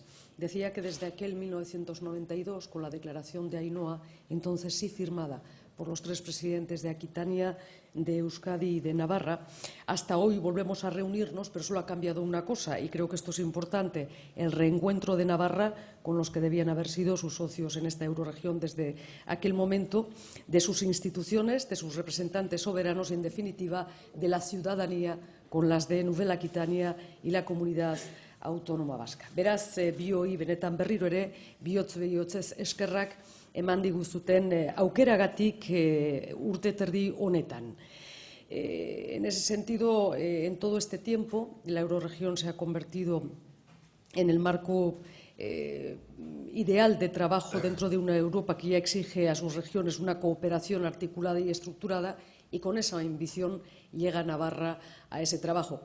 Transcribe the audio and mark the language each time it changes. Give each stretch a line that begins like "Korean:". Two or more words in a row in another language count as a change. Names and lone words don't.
Spanish: Decía que desde aquel 1992, con la declaración de Ainhoa, entonces sí firmada por los tres presidentes de Aquitania, de Euskadi y de Navarra, hasta hoy volvemos a reunirnos, pero solo ha cambiado una cosa, y creo que esto es importante, el reencuentro de Navarra con los que debían haber sido sus socios en esta Euroregión desde aquel momento, de sus instituciones, de sus representantes soberanos y, en definitiva, de la ciudadanía con las de Nouvelle-Aquitania y la Comunidad Autónoma Vasca.
Basque: Beraz, bioi benetan berriro ere, bihotzez eskerrak eman diguzuten aukeragatik urte terdi honetan.
Spanish: En ese sentido, en todo este tiempo, la Euroregión se ha convertido en el marco ideal de trabajo dentro de una Europa que ya exige a sus regiones una cooperación articulada y estructurada, y con esa ambición llega Navarra a ese trabajo.